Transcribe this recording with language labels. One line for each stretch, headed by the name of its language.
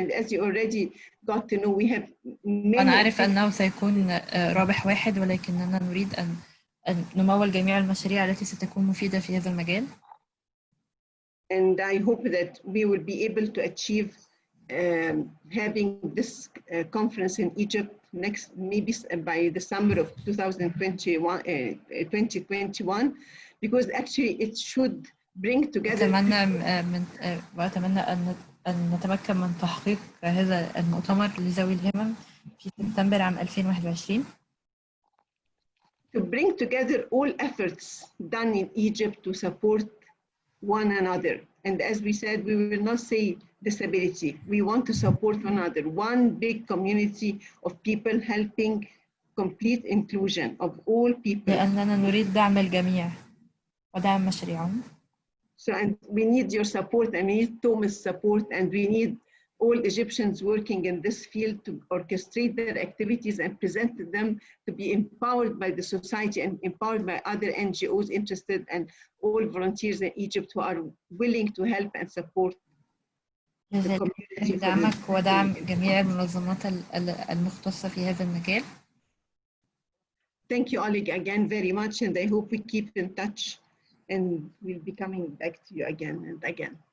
English: And as you already got to know, we have many.
Arabic: أنا أعرف أنه سيكون رابح واحد ولكننا نريد أن نمول جميع المشاريع التي ستكون مفيدة في هذا المجال.
English: And I hope that we will be able to achieve having this conference in Egypt next, maybe by the summer of 2021, because actually it should bring together.
Arabic: وأتمنى أن نتمكن من تحقيق هذا المؤتمر لذوي الهمم في سبتمبر عام 2021.
English: To bring together all efforts done in Egypt to support one another. And as we said, we will not say disability. We want to support one another. One big community of people helping complete inclusion of all people.
Arabic: لأننا نريد دعم الجميع ودعم مشاريعهم.
English: So, and we need your support, and we need Thomas' support, and we need all Egyptians working in this field to orchestrate their activities and present them to be empowered by the society and empowered by other NGOs interested and all volunteers in Egypt who are willing to help and support the community.
Arabic: دعمك ودعم جميع المنظمات المختصة في هذا المجال.
English: Thank you, Oleg, again very much, and I hope we keep in touch and we'll be coming back to you again and again.